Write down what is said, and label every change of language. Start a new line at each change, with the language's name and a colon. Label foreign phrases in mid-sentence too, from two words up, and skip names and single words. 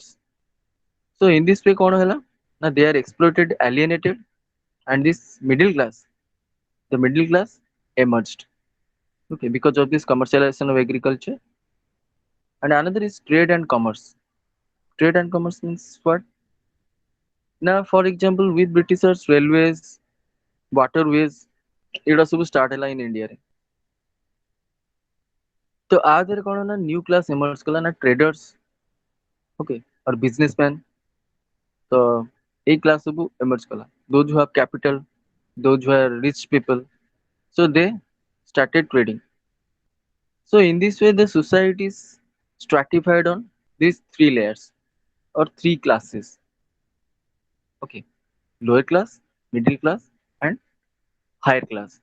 English: So in this way
Odia: କଣ ହେଲା ନା
English: they are exploited, alienated, and this middle class, the middle class emerged, okay, because of this commercialization of agriculture. And another is trade and commerce. Trade and commerce means what? Now for example with Britishers railways, waterways
Odia: ଏଗୁଡ଼ା ସବୁ
English: start ହେଲା in India ରେ।
Odia: ତ ଆ ଦେହରେ କଣ ନା
English: new class emerge
Odia: କଲା ନା
English: traders, okay, or businessmen।
Odia: ତ ଏଇ class ସବୁ emerge କଲା,
English: those who have capital, those who are rich people, so they started trading. So in this way the society is stratified on these three layers or three classes, okay, lower class, middle class, and higher class.